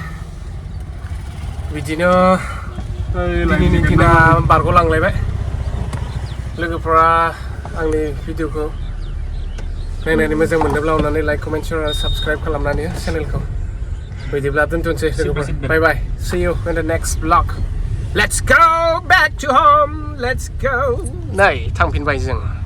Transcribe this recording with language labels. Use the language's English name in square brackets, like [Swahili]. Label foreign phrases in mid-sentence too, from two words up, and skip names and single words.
[Bodo] बिदिनो दिनैनि दिना बारग'लांलायबाय लोगोफ्रा आंनि भिडिअखौ नायनानै मोजां मोनोब्ला अननानै [English] like comment share [Bodo] आरो साबस्क्राइब खालामनानै चेनेलखौ बिदिब्ला दोनथ'नोसै लोगोफोर [English] bye bye see you in the next vlog let's go back to home let's go [Bodo] नै थांफिनबाय जों